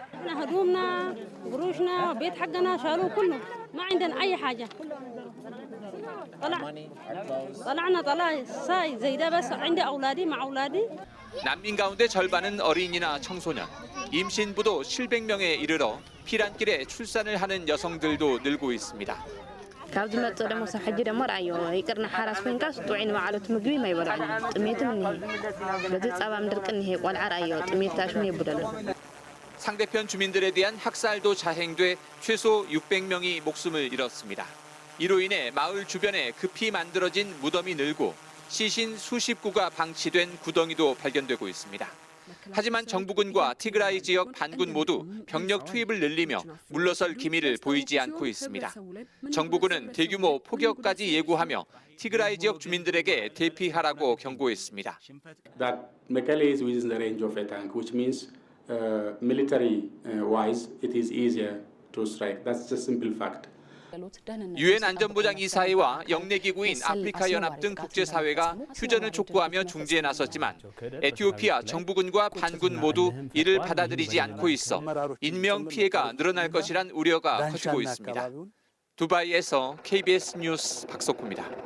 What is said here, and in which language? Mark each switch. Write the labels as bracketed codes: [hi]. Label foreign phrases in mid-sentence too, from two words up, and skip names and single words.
[ko] 난민 가운데 절반은 어린이나 청소년, 임신부도 700명에 이르러 피난길에 출산을 하는 여성들도 늘고 있습니다. [ti] ካብዚ መፅእ ደሞ ሰብ ሕጂ ደሞ ርኣዮ ይቅርና ሓራስ ኮንካ ጥዑይ ንባዕሎት ምግቢ ማይበልዕን ጥሜትም እኒሄ በዚ ፀባ ምድርቅ እኒሄ ቆልዓ ርኣዮ ጥሜታሽን የቡደለን [ko] 상대편 주민들에 대한 학살도 자행돼 최소 600명이 목숨을 잃었습니다. 이로 인해 마을 주변에 급히 만들어진 무덤이 늘고 시신 수십 구가 방치된 구덩이도 발견되고 있습니다. 하지만 정부군과 티그라이 지역 반군 모두 병력 투입을 늘리며 물러설 기미를 보이지 않고 있습니다. 정부군은 대규모 폭격까지 예고하며 티그라이 지역 주민들에게 대피하라고 경고했습니다. [en] That Mekelle is within the range of a tank, which means military-wise it is easier to strike. That's the simple fact. [ko] 유엔 안전보장 이사회와 영내기구인 아프리카 연합 등 국제사회가 휴전을 촉구하며 중재에 나섰지만 에티오피아 정부군과 반군 모두 이를 받아들이지 않고 있어 인명 피해가 늘어날 것이란 우려가 커지고 있습니다. 두바이에서 KBS 뉴스 박석호입니다.